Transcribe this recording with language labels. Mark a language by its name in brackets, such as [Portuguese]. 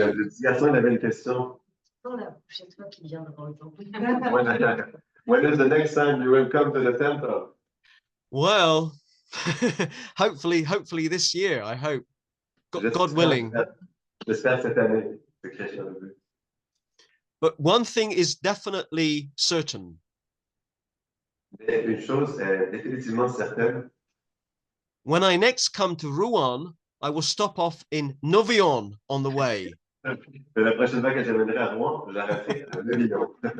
[French] Le petit garçon, il avait une question. La prochaine fois qu'il vient devant le temple. [English] When is the next time you will come to the temple? Well, hopefully this year, I hope. God willing. [French] J'espère cette année. C'est Krishna le but. [English] But one thing is definitely certain. [French] Mais une chose est définitivement certaine. [English] When I next come to Rouen, I will stop off in Novion on the way. [French] La prochaine fois que je viendrai à Rouen, j'arrêterai à Lyon.